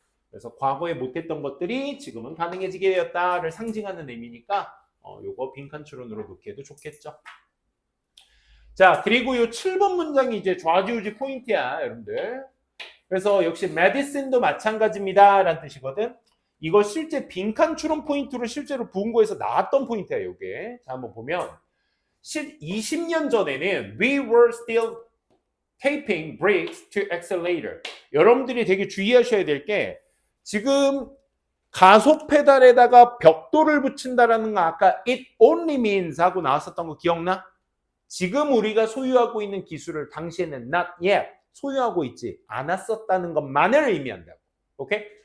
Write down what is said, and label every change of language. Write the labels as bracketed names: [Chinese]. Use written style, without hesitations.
[Korean] 그래서 과거에 못했던 것들이 지금은 가능해지게 되었다를 상징하는 의미니까 요거 빈칸 추론으로 놓기에도 좋겠죠. 자, 그리고 요 7번 문장이 이제 좌지우지 포인트야, 여러분들. 그래서 역시 medicine도 마찬가지입니다. 라는 뜻이거든. 이거 실제 빈칸 추론 포인트로 실제로 부흥고에서 나왔던 포인트야, 요게. 자, 한번 보면 20년 전에는 [English] we were still taping brakes to accelerator. [Korean] 여러분들이 되게 주의하셔야 될 게 지금 가속 페달에다가 벽돌을 붙인다라는 거 아까 [English] it only means [Korean] 하고 나왔었던 거 기억나? 지금 우리가 소유하고 있는 기술을 당시에는 [English] not yet [Korean] 소유하고 있지 않았었다는 것만을 의미한다고. 오케이?